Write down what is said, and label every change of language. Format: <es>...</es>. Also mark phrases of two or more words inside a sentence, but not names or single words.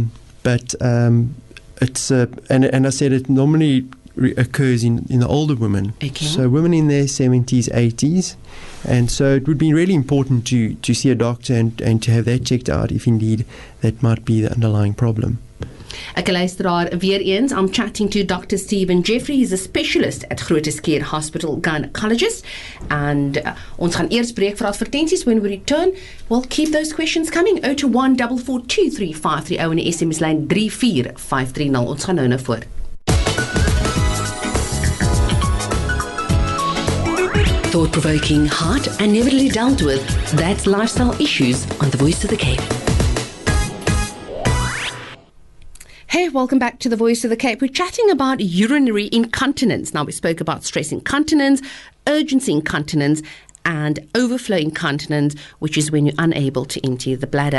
<en>But it's and I said it normally occurs in the older women. Okay. So women in their 70s, 80s, and so it would be really important to see a doctor and to have that checked out if indeed that might be the underlying problem.</en> <af>Ek luisteraar, weer eens,</af> <en>I'm chatting to Dr. Stephen Jeffrey. He's a specialist at Groote Schuur Hospital gynecologist.</en> <af>And ons gaan eers breek vir advertensies.</af> <en>When we return, we'll keep those questions coming.</en> <af>021 442 3530 en die SMS lyn 34530. Ons gaan nou voor.</af> <en>Thought-provoking, hot and never really dealt with. That's lifestyle issues on The Voice of the Cape. Hey, welcome back to The Voice of the Cape. We're chatting about urinary incontinence. Now, we spoke about stress incontinence, urgency incontinence, and overflow incontinence, which is when you're unable to empty the bladder.</en>